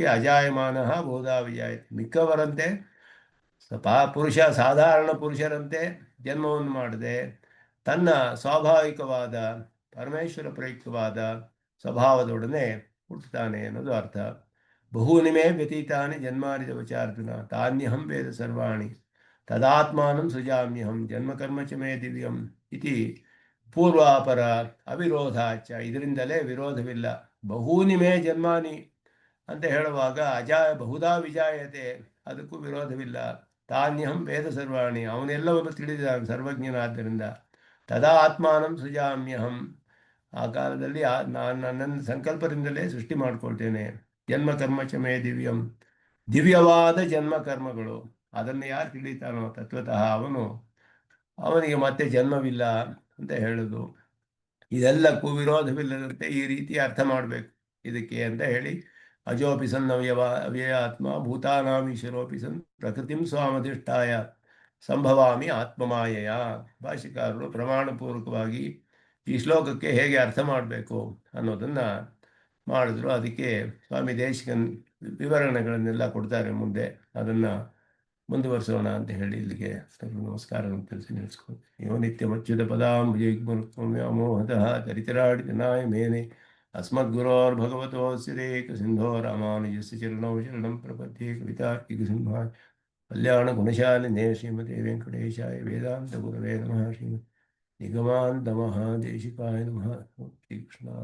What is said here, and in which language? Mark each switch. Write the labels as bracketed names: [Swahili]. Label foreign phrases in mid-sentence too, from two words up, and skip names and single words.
[Sanskrit] ಅಜಾಯಮಾನ ಬಹುಧಾ ವಿಜಾಯತೆ, [Kannada] ಮಿಕ್ಕವರಂತೆ ಪುರುಷ ಸಾಧಾರಣ ಪುರುಷರಂತೆ ಜನ್ಮವನ್ನು ಮಾಡದೆ ತನ್ನ ಸ್ವಾಭಾವಿಕವಾದ ಪರಮೇಶ್ವರ ಪ್ರಯುಕ್ತವಾದ ಸ್ವಭಾವದೊಡನೆ ಹುಟ್ಟುತ್ತಾನೆ ಅನ್ನೋದು ಅರ್ಥ. [Sanskrit] ಬಹೂನಿ ವ್ಯತೀತಾನಿ ಜನ್ಮಾರಿದ ವಚಾರ್ಜುನ ತಾನ್ಯಹಂ ವೇದ ಸರ್ವಾಣಿ ತದಾತ್ಮಾನಂ ಸೃಜಾಮ್ಯಹಂ ಜನ್ಮಕರ್ಮ ಚ ಮೇ ದಿವ್ಯಂ ಇತಿ ಪೂರ್ವಾಪರ ಅವಿರೋಧಾಚ. [Kannada] ಇದರಿಂದಲೇ ವಿರೋಧವಿಲ್ಲ. [Sanskrit] ಬಹೂನಿ ಮೇ ಜನ್ಮಾನಿ [Kannada] ಅಂತ ಹೇಳುವಾಗ [Sanskrit] ಬಹುಧಾ ವಿಜಾಯತೆ, [Kannada] ಅದಕ್ಕೂ ವಿರೋಧವಿಲ್ಲ. [Sanskrit] ತಾನ್ಯಹಂ ವೇದ ಸರ್ವಾಣಿ, [Kannada] ಅವನೆಲ್ಲವನ್ನು ತಿಳಿದ ಸರ್ವಜ್ಞನಾದ್ದರಿಂದ. [Sanskrit] ತದಾ ಆತ್ಮಾನಂ ಸೃಜಾಮ್ಯಹಂ, [Kannada] ಆ ಕಾಲದಲ್ಲಿ ನಾನು ನನ್ನನ್ನು ಸಂಕಲ್ಪದಿಂದಲೇ ಸೃಷ್ಟಿ ಮಾಡಿಕೊಳ್ತೇನೆ. [Sanskrit] ಜನ್ಮ ಕರ್ಮ ಚ ಮೇ ದಿವ್ಯಂ, [Kannada] ದಿವ್ಯವಾದ ಜನ್ಮ ಕರ್ಮಗಳು ಅದನ್ನು ಯಾರು ತಿಳಿತಾನೋ ತತ್ವತಃ ಅವನಿಗೆ ಮತ್ತೆ ಜನ್ಮವಿಲ್ಲ ಅಂತ ಹೇಳೋದು. ಇದೆಲ್ಲಕ್ಕೂ ವಿರೋಧವಿಲ್ಲದಂತೆ ಈ ರೀತಿ ಅರ್ಥ ಮಾಡಬೇಕು ಇದಕ್ಕೆ ಅಂತ ಹೇಳಿ, [Sanskrit] ಅಜೋಪಿ ಸನ್ ಅವ್ಯಯಾತ್ಮ ಭೂತಾನಾಂ ಈಶ್ವರೋಪಿ ಸನ್ ಪ್ರಕೃತಿಂ ಸ್ವಾಮಧಿಷ್ಠಾಯ ಸಂಭವಾಮಿ ಆತ್ಮಮಾಯೆಯ. [Kannada] ಭಾಷಿಕಾರರು ಪ್ರಮಾಣಪೂರ್ವಕವಾಗಿ ಈ ಶ್ಲೋಕಕ್ಕೆ ಹೇಗೆ ಅರ್ಥ ಮಾಡಬೇಕು ಅನ್ನೋದನ್ನು ಮಾಡಿದ್ರು. ಅದಕ್ಕೆ ಸ್ವಾಮಿ ದೇಶಿಕನ್ ವಿವರಣೆಗಳನ್ನೆಲ್ಲ ಕೊಡ್ತಾರೆ ಮುಂದೆ. ಅದನ್ನು ಮುಂದುವರಿಸೋಣ ಅಂತ ಹೇಳಿ ಇಲ್ಲಿಗೆ ನಮಸ್ಕಾರವನ್ನು ತಿಳಿಸಿ ನಿಲ್ಲಿಸ್ಕೊಂಡು, [Sanskrit] ಯೋ ನಿತ್ಯಮಚ್ಯುತ ಪದಾಂಬುಜಯುಗ್ಮೋಹತಃ ತರಿತರಾಡಿತನಾಯ ಮೇನೆ ಅಸ್ಮದ್ಗುರೋರ್ಭಗವತೋಸ್ಯ ಸಿಂಧೋ ರಾಮಾನುಜಸ್ಯ ಚರಣೌ ಶರಣಂ ಪ್ರಪದ್ಯೆ. ಕವಿತಾರ್ಕಿಕ ಸಿಂಹಾಯ ಕಲ್ಯಾಣ ಗುಣಶಾಲಿನೇ ಶ್ರೀಮತೆ ವೆಂಕಟೇಶಾಯ ವೇದಾಂತ ಗುರವೇ ನಮಃ. ಶ್ರೀಮದ್ ನಿಗಮಾಂತ ಮಹಾದೇಶಿಕಾಯ ನಮಃ. ಶ್ರೀಕೃಷ್ಣ.